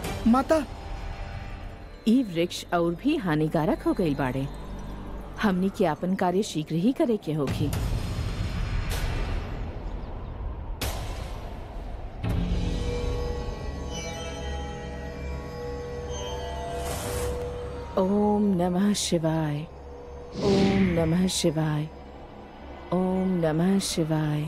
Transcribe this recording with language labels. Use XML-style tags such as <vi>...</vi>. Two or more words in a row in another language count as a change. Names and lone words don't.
<bho>माता ई वृक्ष और भी हानिकारक हो गई बाड़े। हमनी के अपन कार्य शीघ्र ही करे के होगी।</bho> <sa>ओम नमः शिवाय। ओम नमः शिवाय। ओम नमः शिवाय।</sa>